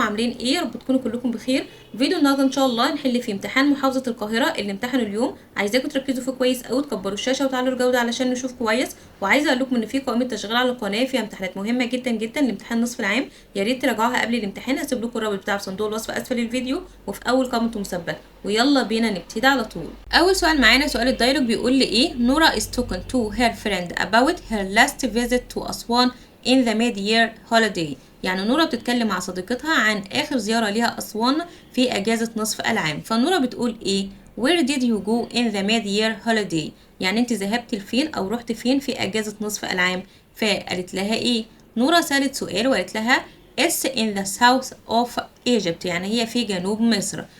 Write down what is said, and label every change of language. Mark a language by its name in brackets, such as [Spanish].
[Arabic] عاملين إيه؟ يا رب تكونوا كلكم بخير. فيديو النهارده إن شاء الله نحل فيه امتحان محافظة القاهرة اللي امتحنوا اليوم. عايزاكم تركزوا فيه كويس أوي، تكبروا الشاشة وتعلوا الجودة علشان نشوف كويس. وعايزة أقول لكم إن في قائمة تشغيل على القناة فيها امتحانات مهمة جدا جدا لامتحان نصف العام، يا ريت تراجعوها قبل الامتحان. هسيب لكم الرابط بتاع صندوق الوصف أسفل الفيديو وفي أول قائمة مثبتة. ويلا بينا نبتدي على طول. أول سؤال معانا سؤال الدايلوج بيقول لي إيه؟ [English] Nora is talking to her friend about her last visit to Aswan in the mid-year holiday. [Arabic] يعني نورا بتتكلم مع صديقتها عن آخر زيارة ليها أسوان في أجازة نصف العام. فنورا بتقول إيه؟ [English] Where did you go in the mid-year holiday؟ [Arabic] يعني أنت ذهبت لفين أو رحت فين في أجازة نصف العام؟ فقالت لها إيه؟ نورا سألت سؤال وقالت لها [English] It's in the south of Egypt، [Arabic] يعني هي في جنوب مصر.